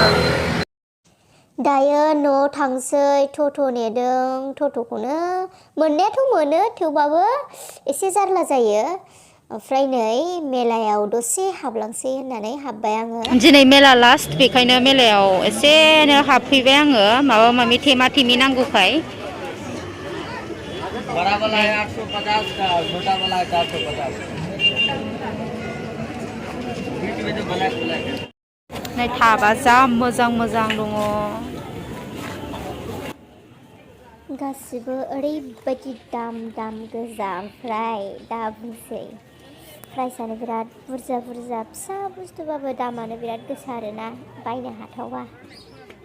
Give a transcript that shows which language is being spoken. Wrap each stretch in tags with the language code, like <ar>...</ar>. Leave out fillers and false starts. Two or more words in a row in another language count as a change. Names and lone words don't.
<brx>दायो न'आव थांसै टट' नेदों टट'खौनो मोननायाथ' मोनो थेवबाबो एसे जारला जायो ओमफ्राय नै मेलायाव दसे हाबलांसै होननानै हाबबाय आङो दिनै मेला लास्ट बेखायनो मेलायाव एसेनो हाबफैबाय आङो माबा माबि थेमा थेमि नांगौखाय</brx> <hi>बड़ा वाला है 850 का छोटा वाला है 450 बीच में जो ब्लैक है</hi> <brx>नै थाबा जा मोजां दङ गासिबो ओरैबायदि दाम गोजा ओमफ्राय दा बुंसै प्राइसआनो बिराद बुरजा फिसा बुस्थुबाबो दामानो बिराद गोसा आरोना बायनो हाथावा</brx>